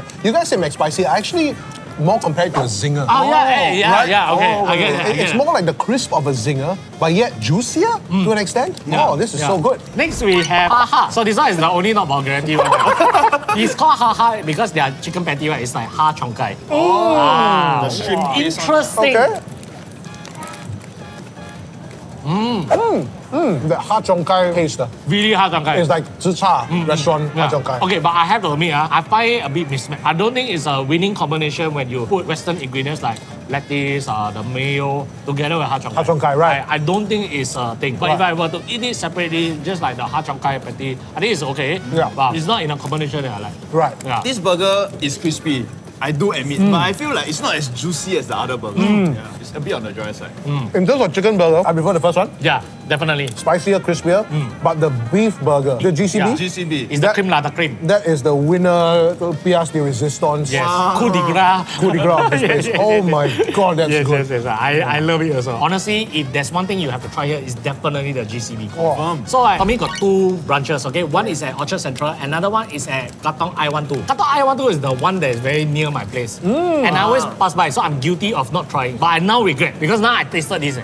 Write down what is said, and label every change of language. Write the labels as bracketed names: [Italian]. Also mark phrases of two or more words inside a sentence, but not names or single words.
[English] You guys say McSpicy. I actually more compared to a zinger. Oh, yeah, okay. I get it. It's more like the crisp of a zinger, but yet juicier to an extent. Oh, this is so good. Next we have haha. So this one is the only not vulgarity one. It's called haha because their chicken patty, right, is like ha chong kai. The shrimp paste one. Interesting. Okay. The ha chong kai taste. Really ha chong kai. It's like Zhi Cha restaurant ha chong kai. Okay, but I have to admit, I find it a bit mismatched. I don't think it's a winning combination when you put Western ingredients like lettuce, the mayo, together with ha chong kai. Ha chong kai, right. I don't think it's a thing. But if I were to eat it separately, just like the ha chong kai patty, I think it's okay. Yeah. But it's not in a combination that I like. Right. Yeah. This burger is crispy. I do admit, but I feel like it's not as juicy as the other burger. Yeah, it's a bit on the dry side. In terms of chicken burger, I prefer the first one. Yeah, definitely. Spicier, crispier. But the beef burger, the GCB, Yeah. GCB. It's the cream lah, the cream. that is the winner, the [French] pièce de résistance. Yes. Coup de grace. Coup de grace [English] of this place. Oh my God, that's good. Yes. I love it also. Honestly, if there's one thing you have to try here, it's definitely the GCB. Oh. So Tommy got two branches, okay? One is at Orchard Central, another one is at Katong I12. Katong I12 is the one that is very near near my place. And I always pass by, so I'm guilty of not trying. But I now regret because now I tasted this.